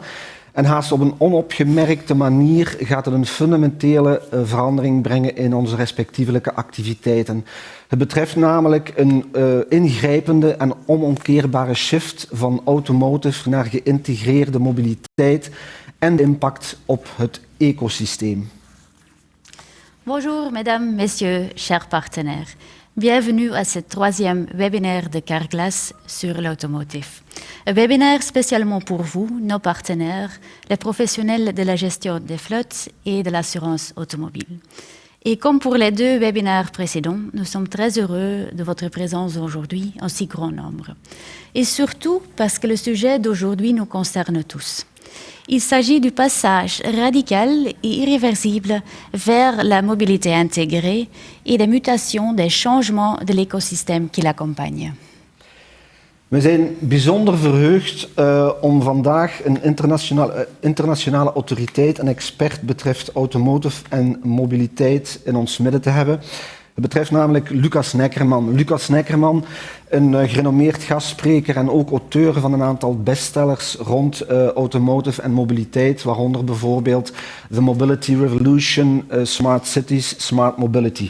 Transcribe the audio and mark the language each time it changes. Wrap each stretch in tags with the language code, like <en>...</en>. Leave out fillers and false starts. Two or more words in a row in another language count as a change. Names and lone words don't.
<nl>En haast op een onopgemerkte manier gaat het een fundamentele verandering brengen in onze respectievelijke activiteiten. Het betreft namelijk een ingrijpende en onomkeerbare shift van automotive naar geïntegreerde mobiliteit en de impact op het ecosysteem.</nl> <fr>Bonjour mesdames, messieurs, chers partenaires. Bienvenue à ce troisième webinaire de Carglass sur l'automotive. Un webinaire spécialement pour vous, nos partenaires, les professionnels de la gestion des flottes et de l'assurance automobile. Et comme pour les deux webinaires précédents, nous sommes très heureux de votre présence aujourd'hui en si grand nombre. Et surtout parce que le sujet d'aujourd'hui nous concerne tous. Il s'agit du passage radical et irréversible vers la mobilité intégrée et des mutations, des changements de l'écosystème qui l'accompagne.</fr> <nl>We zijn bijzonder verheugd om vandaag een internationale autoriteit en expert betreft automotive en mobiliteit in ons midden te hebben. Het betreft namelijk Lukas Neckermann. Lukas Neckermann, een gerenommeerd gastspreker en ook auteur van een aantal bestsellers rond automotive en mobiliteit, waaronder bijvoorbeeld The Mobility Revolution, Smart Cities, Smart Mobility.</nl>